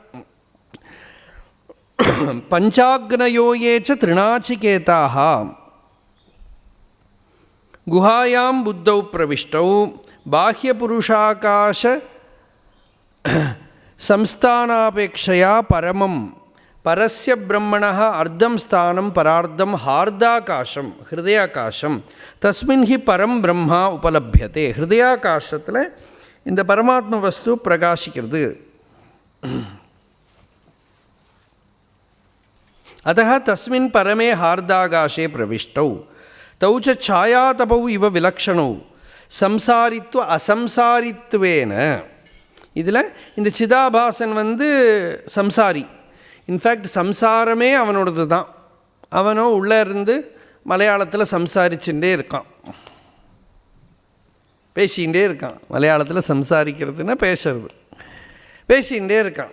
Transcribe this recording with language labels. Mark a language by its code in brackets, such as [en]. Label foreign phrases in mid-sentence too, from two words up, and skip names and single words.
[sa] पञ्चाग्नयोयेच्च त्रिणाचिकेताः गुहायाम् बुद्धौ प्रविष्टौ बाह्यपुरुषाकाश संस्थानापेक्षया परमम् परस्य ब्रह्मणः अर्धम् स्थानम् परार्धम् हार्दाकाशम् हृदयाकाशम् तस्मिन् हि परम् ब्रह्म उपलभ्यते. [ta] ஹிருதயாகாசத்தில் இந்த பரமாத்ம வஸ்து பிரகாசிக்கிறது. [sa] अतः तस्मिन् परमे हार्दाकाशे प्रविष्टौ तौ च छायातपौ इव विलक्षणौ संसारित्व असंसारित्वेन. [ta] இதில் இந்த சிதாபாசன் வந்து சம்சாரி, இன்ஃபேக்ட் சம்சாரமே அவனோடது தான். அவனோ உள்ளே இருந்து மலையாளத்தில் சம்சாரிச்சுட்டே இருக்கான், பேசிகிட்டே இருக்கான். மலையாளத்தில் சம்சாரிக்கிறதுன்னா பேசுறது, பேசிகிட்டே இருக்கான்.